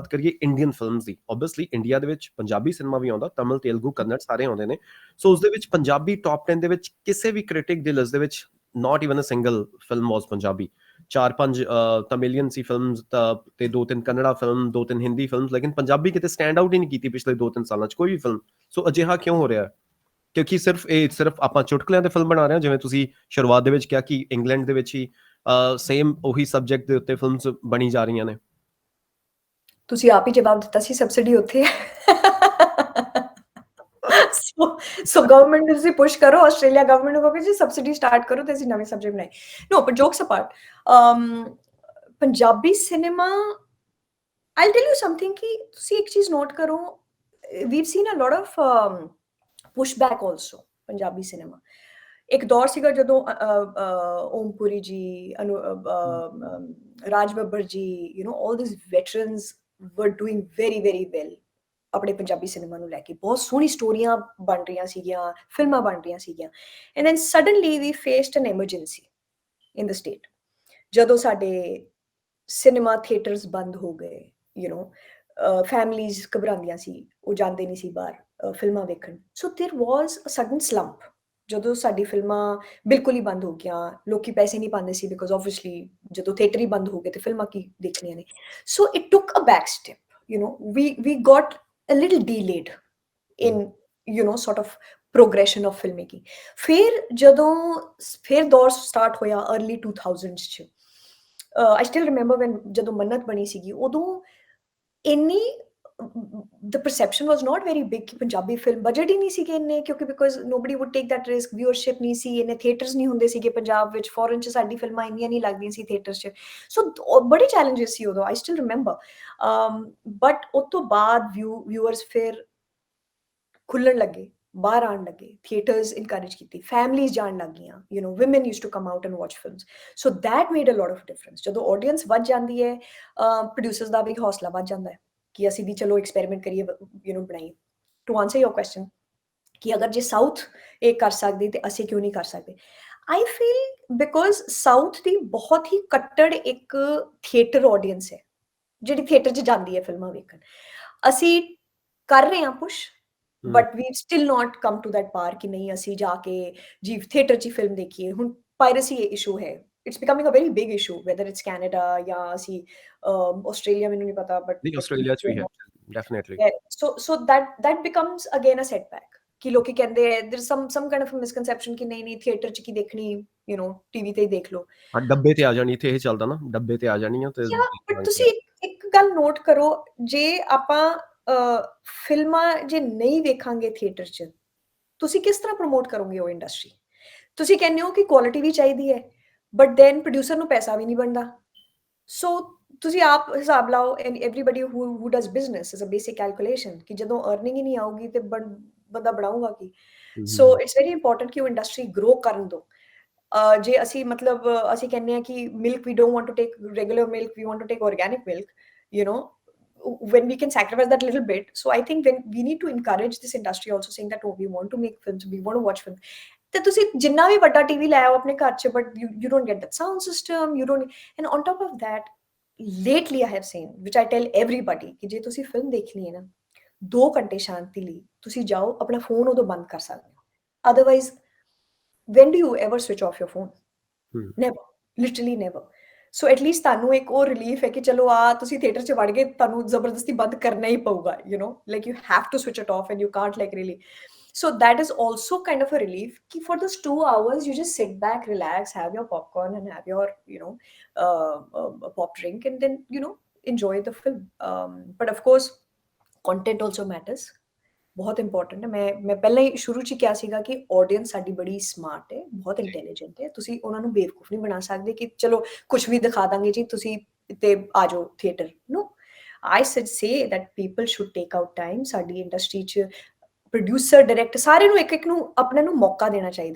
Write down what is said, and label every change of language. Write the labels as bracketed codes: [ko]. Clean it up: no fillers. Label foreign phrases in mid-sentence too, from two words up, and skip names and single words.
[pa] ਕਰੀਏ [en] Indian films [pa] ਦੀ ਓਬਵੀਅਸਲੀ ਇੰਡੀਆ ਦੇ ਵਿੱਚ ਪੰਜਾਬੀ ਸਿਨੇਮਾ ਵੀ ਆਉਂਦਾ ਤਮਿਲ ਤੇਲਗੂ ਕੰਨੜ ਸਾਰੇ ਆਉਂਦੇ ਨੇ ਸੋ ਉਸ ਦੇ ਵਿੱਚ ਪੰਜਾਬੀ ਟੌਪ 10 ਦੇ ਵਿੱਚ ਕਿਸੇ ਵੀ ਕ੍ਰਿਟਿਕ ਦੀ ਲਿਸਟ ਦੇ ਵਿੱਚ [en] not even a single film was [pa] ਪੰਜਾਬੀ 4-5 ਤਮਿਲੀਅਨ ਸੀ ਫਿਲਮਸ ਤੇ 2-3 ਕੰਨੜਾ ਫਿਲਮ 2-3 ਹਿੰਦੀ ਫਿਲਮਸ ਲੇਕਿਨ ਪੰਜਾਬੀ ਕਿਤੇ [en] stand out [pa] ਹੀ ਨਹੀਂ ਕੀਤੀ ਪਿਛਲੇ 2-3 ਸਾਲਾਂ 'ਚ ਕੋਈ ਵੀ ਫਿਲਮ ਸੋ ਅਜਿਹਾ ਕਿਉਂ ਹੋ ਰਿਹਾ ਕਿਉਂਕਿ ਸਿਰਫ ਆਪਾਂ ਚੁਟਕਲਿਆਂ ਦੇ ਫਿਲਮ ਬਣਾ ਰਹੇ ਹਾਂ ਜਿਵੇਂ ਤੁਸੀਂ ਸ਼ੁਰੂਆਤ ਦੇ ਵਿੱਚ ਕਿਹਾ ਕਿ ਇੰਗਲੈਂਡ ਦੇ ਵਿੱਚ ਹੀ ਸੇਮ ਉਹੀ ਸਬਜੈਕਟ ਦੇ ਉੱਤੇ ਫਿਲਮਸ ਬਣੀ ਜਾ ਰਹੀਆਂ ਨੇ ਤੁਸੀਂ ਆਪ ਹੀ ਜਵਾਬ ਦਿੱਤਾ ਸੀ ਸਬਸਿਡੀ ਉੱਥੇ ਸੋ ਗਵਰਨਮੈਂਟ ਨੂੰ ਤੁਸੀਂ ਪੁਸ਼ ਕਰੋ ਆਸਟ੍ਰੇਲੀਆ ਗਵਰਨਮੈਂਟ ਨੂੰ ਕਹੋ ਜੀ ਸਬਸਿਡੀ ਸਟਾਰਟ ਕਰੋ ਤੇ ਅਸੀਂ ਨਵੇਂ ਸਬਜੈਕਟ ਬਣਾਏ [en] no but jokes apart [pa] ਪੰਜਾਬੀ ਸਿਨੇਮਾ [en] I'll tell you something [pa] ਕਿ ਤੁਸੀਂ ਇੱਕ ਚੀਜ਼ ਨੋਟ ਕਰੋ [en] we've seen a lot of pushback also [pa] ਪੰਜਾਬੀ ਸਿਨੇਮਾ ਇੱਕ ਦੌਰ ਸੀਗਾ ਜਦੋਂ ਓਮਪੁਰੀ ਜੀ ਰਾਜ ਬੱਬਰ ਜੀ [en] all these veterans were doing very very well [pa] ਆਪਣੇ ਪੰਜਾਬੀ ਸਿਨੇਮਾ ਨੂੰ ਲੈ ਕੇ ਬਹੁਤ ਸੋਹਣੀ ਸਟੋਰੀਆਂ ਬਣ ਰਹੀਆਂ ਸੀਗੀਆਂ ਫਿਲਮਾਂ ਬਣ ਰਹੀਆਂ ਸੀਗੀਆਂ [en] and then suddenly we faced an emergency in the state [pa] ਜਦੋਂ ਸਾਡੇ [en] cinema theaters [pa] ਬੰਦ ਹੋ ਗਏ ਫੈਮਲੀਜ਼ ਘਬਰਾਉਂਦੀਆਂ ਸੀ ਉਹ ਜਾਂਦੇ ਨਹੀਂ ਸੀ ਬਾਹਰ ਫਿਲਮਾਂ ਵੇਖਣ ਸੋ [en] there was a sudden slump [pa] ਜਦੋਂ ਸਾਡੀ ਫਿਲਮਾਂ ਬਿਲਕੁਲ ਹੀ ਬੰਦ ਹੋ ਗਈਆਂ ਲੋਕੀ ਪੈਸੇ ਨਹੀਂ ਪਾਉਂਦੇ ਸੀ [en] because obviously [pa] ਜਦੋਂ ਥੀਏਟਰ ਹੀ ਬੰਦ ਹੋ ਗਏ ਤੇ ਫਿਲਮਾਂ ਕੀ ਦੇਖਣੀਆਂ ਨੇ [en] so it took a back step we got a little delayed in sort of progression of filmmaking [pa] ਫਿਰ ਦੌਰ ਸਟਾਰਟ ਹੋਇਆ [en] early 2000s [pa] ਚ [en] I still remember when [pa] ਜਦੋਂ ਮੰਨਤ ਬਣੀ ਸੀਗੀ ਉਦੋਂ ਇੰਨੀ [en] the perception was not very big [pa] ਕਿ ਪੰਜਾਬੀ ਫਿਲਮ ਬਜਟ ਹੀ ਨਹੀਂ ਸੀਗੇ ਇੰਨੇ ਕਿਉਂਕਿ [en] because nobody would take that risk viewership [pa] ਨਹੀਂ ਸੀ ਇੰਨੇ ਥੀਏਟਰਸ ਨਹੀਂ ਹੁੰਦੇ ਸੀਗੇ ਪੰਜਾਬ ਵਿੱਚ ਫੋਰਨ ਚ ਸਾਡੀ ਫਿਲਮਾਂ ਇੰਨੀਆਂ ਨਹੀਂ ਲੱਗਦੀਆਂ ਸੀ ਥੀਏਟਰਸ ਚ ਸੋ ਬੜੇ ਚੈਲੰਜਸ ਸੀ ਉਦੋਂ [en] I still remember [pa] ਬਟ ਉਸ ਤੋਂ ਬਾਅਦ ਵਿਊਅਰਸ ਫਿਰ ਖੁੱਲਣ ਲੱਗੇ ਬਾਹਰ ਆਉਣ ਲੱਗੇ ਥੀਏਟਰਸ ਇਨਕਰੇਜ ਕੀਤੀ ਫੈਮਲੀਜ਼ ਜਾਣ ਲੱਗ ਗਈਆਂ [en] women used to come out and watch films so that made a lot of difference [pa] ਜਦੋਂ ਆਡੀਅנס ਵੱਧ ਜਾਂਦੀ ਹੈ ਪ੍ਰੋਡਿਊਸਰਸ ਦਾ ਵੀ ਹੌਸਲਾ ਵੱਧ ਜਾਂਦਾ ਹੈ ਕਿ ਅਸੀਂ ਵੀ ਚਲੋ ਐਕਸਪੈਰੀਮੈਂਟ ਕਰੀਏ ਬਣਾਈਏ [en] to answer your question [pa] ਕਿ ਅਗਰ ਜੇ ਸਾਊਥ ਇਹ ਕਰ ਸਕਦੇ ਤੇ ਅਸੀਂ ਕਿਉਂ ਨਹੀਂ ਕਰ ਸਕਦੇ [en] I feel because [pa] ਸਾਊਥ ਦੀ ਬਹੁਤ ਹੀ ਕੱਟੜ ਇੱਕ ਥੀਏਟਰ ਆਡੀਅנס ਹੈ ਜਿਹੜੀ ਥੀਏਟਰ 'ਚ ਜਾਂਦੀ ਹੈ ਫਿਲਮਾਂ ਵੇਖਣ ਅਸੀਂ ਕਰ ਰਹੇ ਹਾਂ ਪੁਸ਼ [en] but we still not come to that par [pa] ਕਿ ਨਹੀਂ ਅਸੀਂ ਜਾ ਕੇ ਜੀ ਥੀਏਟਰ 'ਚ ਫਿਲਮ ਦੇਖੀਏ ਹੁਣ [en] piracy issue [pa] ਹੈ [en] it's becoming a very big issue whether it's Canada [pa] ਜਾਂ ਅਸੀਂ Australia ਮੈਨੂੰ ਨਹੀਂ ਪਤਾ but ਨਹੀਂ ਆਸਟ੍ਰੇਲੀਆ ਚ ਵੀ ਹੈ ਡੈਫੀਨਿਟਲੀ [en] so that becomes again a setback [pa] ਕਿ ਲੋਕੀ ਕਹਿੰਦੇ [en] there's some kind of a misconception [pa] ਕਿ ਨਹੀਂ ਥੀਏਟਰ 'ਚ ਕੀ ਦੇਖਣੀ ਟੀਵੀ ਤੇ ਹੀ ਦੇਖ ਲਓ ਡੱਬੇ ਤੇ ਆ ਜਾਣੀ ਇੱਥੇ ਇਹ ਚੱਲਦਾ ਨਾ ਡੱਬੇ ਤੇ ਆ ਜਾਣੀਆਂ ਤੇ ਬਟ ਤੁਸੀਂ ਇੱਕ ਗੱਲ ਨੋਟ ਕਰੋ ਜੇ ਆਪਾਂ ਫਿਲਮਾਂ ਜੇ ਨਹੀਂ ਵੇਖਾਂਗੇ ਥੀਏਟਰ 'ਚ ਤੁਸੀਂ ਕਿਸ ਤਰ੍ਹਾਂ ਪ੍ਰਮੋਟ ਕਰੋਗੇ ਉਹ ਇੰਡਸਟਰੀ ਤੁਸੀਂ ਕਹਿੰਦੇ ਹੋ ਕਿ ਕੁਆਲਿਟੀ ਵੀ ਚਾਹੀਦੀ ਹੈ [en] but then [pa] ਪ੍ਰੋਡਿਊਸਰ ਨੂੰ ਪੈਸਾ ਵੀ ਨਹੀਂ ਬਣਦਾ ਸੋ ਤੁਸੀਂ ਆਪ ਹਿਸਾਬ ਲਾਓ, [en] and everybody who does business is a basic calculation [pa] ਕਿ ਜਦੋਂ ਅਰਨਿੰਗ ਹੀ ਨਹੀਂ ਆਊਗੀ ਤੇ ਬੰਦਾ ਬਣਾਊਗਾ ਕੀ। [en] so it's very important [pa] ਕਿ ਉਹ ਇੰਡਸਟਰੀ ਗਰੋ ਕਰਨ ਦਿਓ। ਜੇ ਅਸੀਂ ਮਤਲਬ ਅਸੀਂ ਕਹਿੰਦੇ ਹਾਂ ਕਿ [en] milk we don't want to take regular milk, we want to take organic milk, you know, when we can sacrifice that little bit. So I think when we need to encourage this industry also, saying that, oh, we want to make films, we want to watch films. [pa] ਤੇ ਤੁਸੀਂ ਜਿੰਨਾ ਵੀ ਵੱਡਾ ਟੀਵੀ ਲੈ ਆਓ ਆਪਣੇ ਘਰ 'ਚ, ਬਟ [en] you don't get that sound system, you don't, and on top of that, lately I have seen, which I tell everybody, [pa] ਕਿ ਜੇ ਤੁਸੀਂ ਫਿਲਮ ਦੇਖਣੀ ਹੈ ਨਾ 2 ਘੰਟੇ ਸ਼ਾਂਤੀ ਲਈ ਤੁਸੀਂ ਜਾਓ, ਆਪਣਾ ਫੋਨ ਉਦੋਂ ਬੰਦ ਕਰ ਸਕਦੇ ਹੋ। [en] ਅਦਰਵਾਈਜ਼ when do you ever switch off your phone? Never, literally never. So at least [pa] ਤੁਹਾਨੂੰ ਇੱਕ ਉਹ ਰਿਲੀਫ ਹੈ ਕਿ ਚਲੋ ਤੁਸੀਂ ਥੀਏਟਰ 'ਚ ਵੜ ਗਏ, ਤੁਹਾਨੂੰ ਜ਼ਬਰਦਸਤੀ ਬੰਦ ਕਰਨਾ ਹੀ ਪਊਗਾ, [en] you know, like you have to switch it off and you can't like really. So that is also kind of a relief ki for those 2 hours you just sit back, relax, have your popcorn and have your, you know, a pop drink, and then, you know, enjoy the film. But of course content also matters, [pa] ਬਹੁਤ ਇੰਪੋਰਟੈਂਟ ਹੈ। ਮੈਂ ਪਹਿਲਾਂ ਹੀ ਸ਼ੁਰੂ 'ਚ ਹੀ ਕਿਹਾ ਸੀਗਾ ਕਿ ਆਡੀਅנס ਸਾਡੀ ਬੜੀ ਸਮਾਰਟ ਹੈ, ਬਹੁਤ ਇੰਟੈਲੀਜੈਂਟ ਹੈ। ਤੁਸੀਂ ਉਹਨਾਂ ਨੂੰ ਬੇਵਕੂਫ ਨਹੀਂ ਬਣਾ ਸਕਦੇ ਕਿ ਚਲੋ ਕੁਛ ਵੀ ਦਿਖਾ ਦਾਂਗੇ ਜੀ ਤੁਸੀਂ ਤੇ ਆ ਜਾਓ ਥੀਏਟਰ। [en] No, I should say that people should take out time. [pa] ਸਾਡੀ ਇੰਡਸਟਰੀ 'ਚ ਪ੍ਰੋਡਿਊਸਰ, ਡਾਇਰੈਕਟਰ, ਸਾਰੇ ਨੂੰ ਇੱਕ ਨੂੰ ਆਪਣੇ ਨੂੰ ਮੌਕਾ ਦੇਣਾ ਚਾਹੀਦਾ।